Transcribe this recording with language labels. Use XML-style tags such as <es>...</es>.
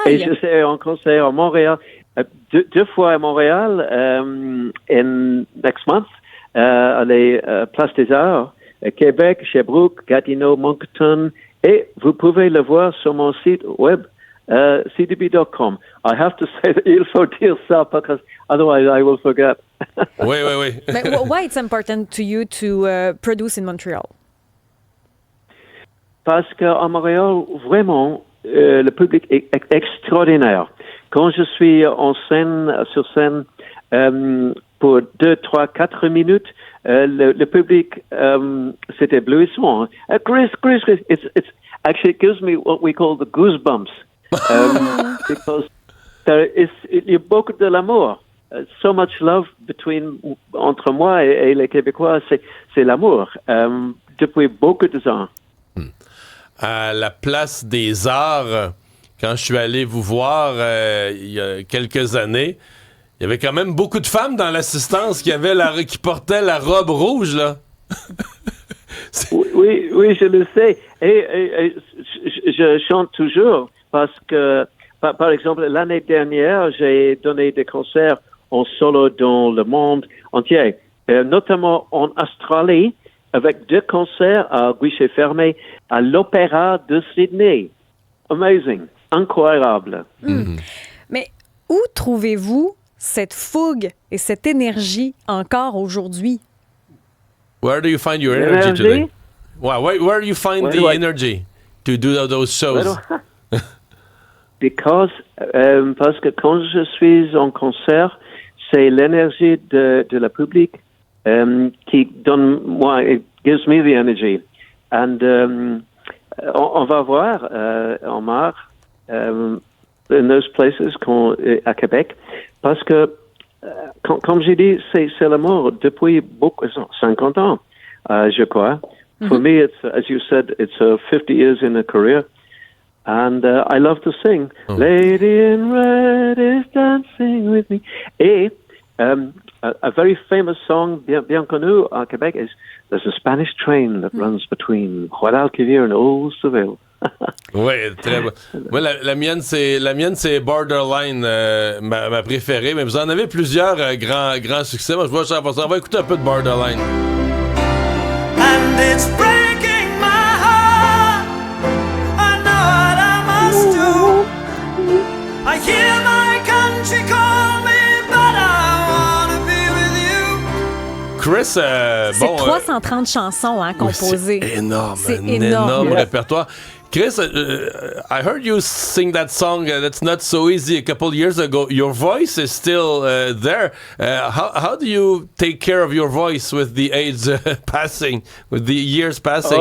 <fr>Et je serai en concert à Montréal, deux fois à Montréal,</fr> <en>next month,</en> <fr>à la Place des Arts, à Québec, Sherbrooke, Gatineau, Moncton, et vous pouvez le voir sur mon site web, cdb.com.</fr> <en>I have to say that</en> <fr>il faut dire ça</fr> <en>because otherwise I will forget.</en> <fr>Oui.</fr> <en>but why it's important to you to produce in Montreal?</en> <fr>Parce qu'à Montréal, vraiment, le public est extraordinaire. Quand je suis sur scène, pour 2, 3, 4 minutes, le public, c'est éblouissant.</fr> <en>Chris, it's actually it gives me what we call the goosebumps.</en> <fr>Because il y a beaucoup de l'amour.</fr> <en>So much love</en> <fr>entre moi et les Québécois, c'est l'amour. Depuis beaucoup de temps. À la Place des Arts, quand je suis allé vous voir il y a quelques années, il y avait quand même beaucoup de femmes dans l'assistance qui portaient la robe rouge, là. Oui, je le sais. Et je chante toujours parce que, par exemple, l'année dernière, j'ai donné des concerts en solo dans le monde entier, notamment en Australie, avec 2 concerts à guichet fermé à l'Opéra de Sydney.</fr> <en>Amazing, incroyable.</en> <fr>Mais où trouvez-vous cette fougue et cette énergie encore aujourd'hui?</fr> <en>Where do you find your energy today? Where do you find the energy to do those shows?</en> <fr>Parce que quand je suis en concert, c'est l'énergie de la public qui donne moi,</fr> <en>it gives me the energy.</en> <fr>And on va voir en mars</fr> <en>in those places</en> <fr>à Québec, parce que comme j'ai dit, c'est l'amour depuis 50 ans, je crois.</fr> <en>For me, it's, as you said, it's 50 years in a career. And I love to sing. Lady in red is dancing with me. Et a very famous song,</en> <fr>bien connu à Québec,</fr> <en>is There's a Spanish train that runs between Guadalquivir and Old Seville.</en> <fr>Oui, très bon. Moi, la mienne, c'est Borderline, ma préférée. Mais vous en avez plusieurs grands succès. Moi, je vois ça. On va écouter un peu de Borderline.</fr> <en>And it's breaking my heart. I know what I must do. I hear my country call me, but I wanna be with you. Chris,</en> <fr>C'est 330 chansons composées. C'est énorme. C'est un énorme. énorme répertoire.</fr> <en>Chris, I heard you sing that song, That's Not So Easy, a couple years ago. Your voice is still there. How do you take care of your voice with the age passing, with the years passing?</en>